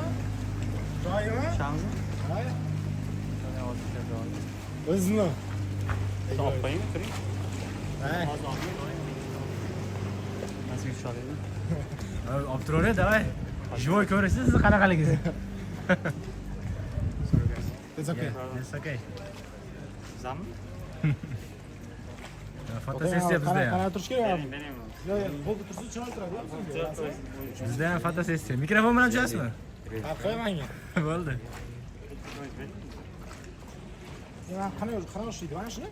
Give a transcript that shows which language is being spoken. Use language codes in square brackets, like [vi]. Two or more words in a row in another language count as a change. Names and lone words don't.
[uz] Joyimi? Shamsi? Ha? O'zini. Olib qo'ying, turing. Ha. Nasib tushadi. Olib turavering, [ru] давай. Живой [uz] ko'rasiz siz qanaqaligingiz. [en] It's okay. It's okay. [uz] Sizami? Fotosessiya bizda ham. Qanaqa turish kerak? Bering, bering. Yo'q, yo'q, bo'ldi tursa chiroyli turadi. Bizda ham fotosessiya. Mikrofon bilan tushasizmi? Ha, qo'ymanga. Bo'ldi. Men qanaqa ishlaydi mana shuni?